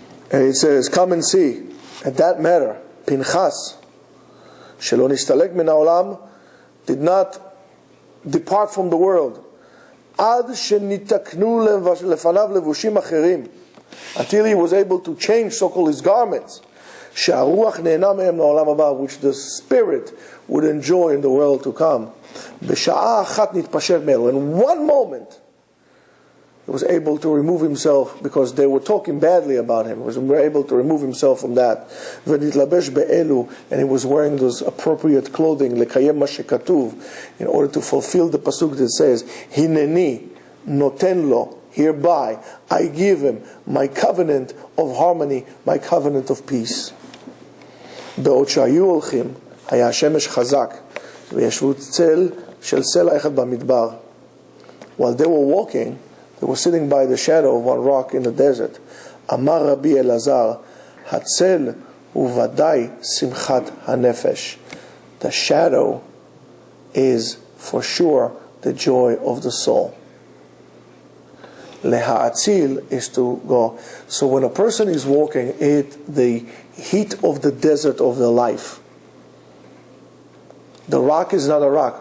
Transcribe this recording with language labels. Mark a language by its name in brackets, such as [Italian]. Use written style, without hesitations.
[English] And it says, come and see. At that matter, Pinchas, [Hebrew] שלא נסתלק מן העולם, [English] did not depart from the world. [Hebrew] עד שניתקנו לפניו לבושים אחרים. [English] Until he was able to change, so-called, his garments. [Hebrew] שהרוח נהנה מהם לעולם הבא, [English] which the spirit would enjoy in the world to come. [Hebrew] בשעה אחת נתפשר מאלו. [English] In one moment, he was able to remove himself, because they were talking badly about him. He was able to remove himself from that. [Hebrew] ונתלבש באלו, [English] and he was wearing those appropriate clothing, [Hebrew] לקיים מה שכתוב, [English] in order to fulfill the pasuk that says, [Hebrew] הנני נותן לו, [English] hereby I give him my covenant of harmony, my covenant of peace. [Hebrew] בעוד שהיו הולכים, היה השמש חזק, וישבו צל של סלע אחד במדבר. [English] While they were walking, they were sitting by the shadow of one rock in the desert. [Hebrew] אמר רבי אלעזר, הצל הוא ודאי שמחת הנפש. [English] The shadow is for sure the joy of the soul. Leha'atzil is to go. So when a person is walking in the heat of the desert of their life, the rock is not a rock.